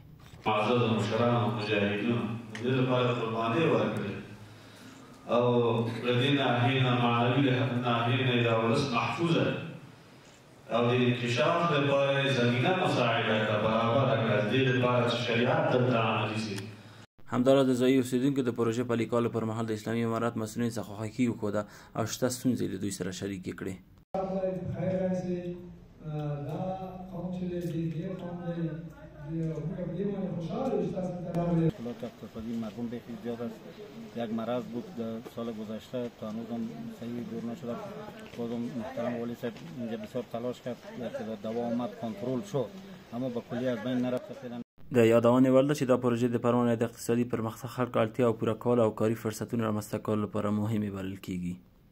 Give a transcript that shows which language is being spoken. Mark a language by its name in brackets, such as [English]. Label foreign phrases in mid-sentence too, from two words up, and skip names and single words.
[Pashto] معزز مشرانو او مجاهدینو د دې لپاره قربانۍ ورکړې او له دې ناحیې نه معنوي ناحیې نه دا ولس محفوظه او د انکشاف لپاره زمینه مساعده کړه، برابره کړه، د دې لپاره چې شریعت دلته عملي شي. همداراز د ځایي اوسیدونکو د پروژې پلي کولو پر مهال د اسلامي امارت مسؤلینو څخه خوښي وښوده او شته ستونزې له دوی سره شریکې کړې. [Persian] اقتصادی مردم بخیلی زیاد است. یک مرض بود در سال گذشته تا هنوز هم صحیح دور نشده. بازم محترم والی صاحب اینجا بسیار تلاش کرد که دوا آمد کنترل شد اما با کلی از بین نرفت. فعلا [Pashto] د یادونې وړ ده چې دا پروژې د پروان د اقتصادي پرمختګ، خلکو اړتیاو پوره کولو او کاري فرصتونو رامنځته کولو لپاره مهمې بلل کیږي.